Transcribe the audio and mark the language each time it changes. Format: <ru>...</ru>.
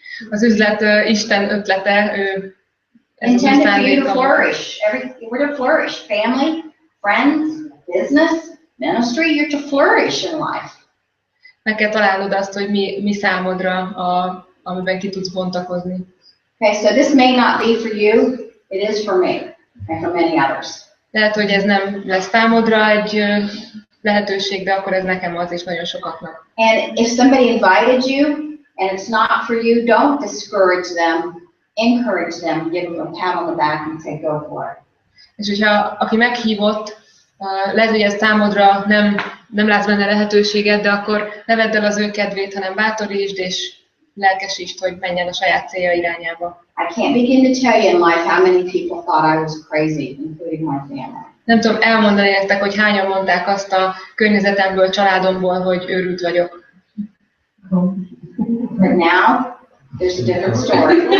<hu>Az üzlet Isten ötlete, ez az ő</hu> <en>Intended for you to</en> <hu>szándéka.</hu> <en>flourish. We're to flourish. Family, friends, business, ministry. You're to flourish in life.</en> <hu>Meg kell találnod azt, hogy mi számodra, amiben ki tudsz bontakozni.</hu> <en>Okay, so this may not be for you. It is for me and for many others.</en> <hu>Lehet, hogy ez nem lesz számodra egy lehetőség, de akkor ez nekem az, és nagyon sokaknak.</hu> <en>And if somebody invited you and it's not for you, don't discourage them. Encourage them. Give them a pat on the back and say, go for it.</en> <hu>És hogyha aki meghívott, lehet, hogy ez számodra nem látsz benne lehetőséget, de akkor ne vedd el az ő kedvét, hanem bátorítsd és lelkesítsd, hogy menjen a saját célja irányába.</hu> <en>I can't begin to tell you in life how many people thought I was crazy, including my family.</en> <hu>Nem tudom elmondani nektek, hogy hányan mondták azt a környezetemből, családomból, hogy őrült vagyok.</hu> <en>But now, there's a different story.</en>